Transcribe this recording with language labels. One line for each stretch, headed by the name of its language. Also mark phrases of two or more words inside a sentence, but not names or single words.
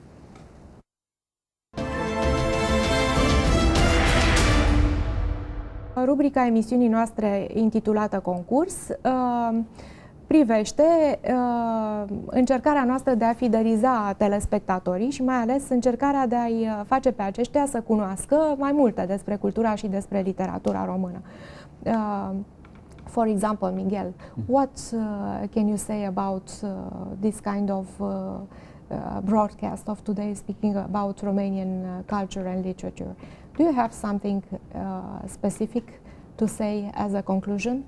Romanian: Rubrica emisiunii noastre intitulată Concurs privește încercarea noastră de a fideliza telespectatorii și mai ales încercarea de a-i face pe aceștia să cunoască mai multe despre cultura și despre literatura română.
English: For example, Miguel, what can you say about this kind of broadcast of today speaking about Romanian culture and literature? Do you have something specific to say as a conclusion?